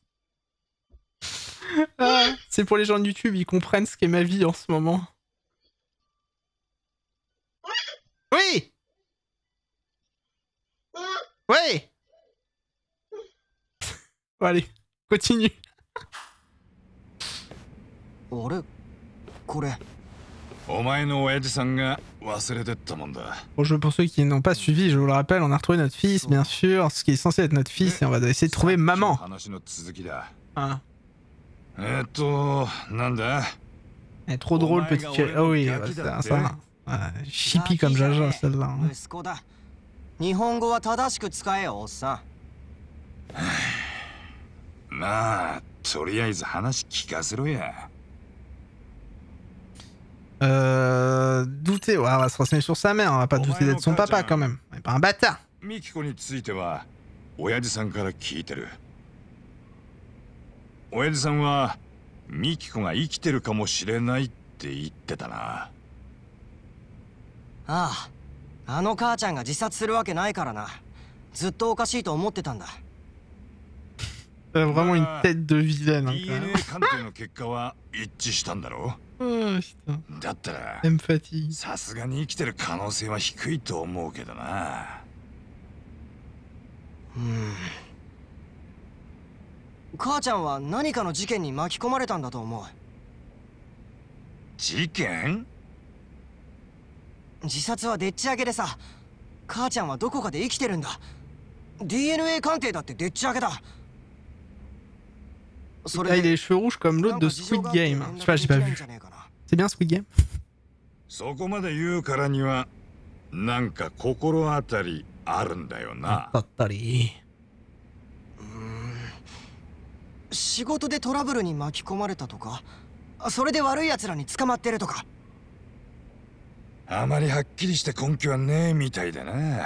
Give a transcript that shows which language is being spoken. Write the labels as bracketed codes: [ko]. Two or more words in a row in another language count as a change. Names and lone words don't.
[fr] Ah, c'est pour les gens de YouTube, ils comprennent ce qu'est ma vie en ce moment. Oui. Oui. Bon, allez, continue. [ja] 俺これお前の親父さんが忘れてったもんだ。 [fr] Bon, pour ceux qui n'ont pas suivi, je vous le rappelle, on a retrouvé notre fils, bien sûr, ce qui est censé être notre fils, et on va essayer de trouver maman. [ja] 話の続きだ。 [fr] Hein. [ja] なんだ [fr] Elle est trop drôle, petite... Oh oui, ça. Chippie comme Jaja, celle-là. Hein. [ja] 息子だ。日本語は正しく使えよおっさん。まあ、とりあえず話聞かせろや。 [fr] Douter, ouais, on va se renseigner sur sa mère, on va pas douter d'être son papa quand même. On est pas un bâtard. [ja] ミキコについては親父さんから聞いてる。親父さんはミキコが生きてるかもしれないって言ってたな。ああ、あの母ちゃんが自殺するわけないからな。ずっとおかしいと思ってたんだ。 [fr] Vraiment une tête de vilaine. Hein, [ja] DNA 鑑定の結果は一致したんだろう。だったら [fr] Elle me fatigue. [ja] さすがに生きてる可能性は低いと思うけどな。母ちゃんは何かの事件に巻き込まれたんだと思う。事件？自殺はでっち上げでさ。母ちゃんはどこかで生きてるんだ。 DNA 鑑定だってでっち上げだ。 [fr] Ah, il a les cheveux rouges comme l'autre de Squid Game. Je sais pas, j'ai pas vu. C'est bien Squid Game? [ja] そこまで言うからにはなんか心当たりあるんだよな。当たり。仕事でトラブルに巻き込まれたとか、それで悪い奴らに捕まってるとか。あまりはっきりして根拠はねえみたいだな。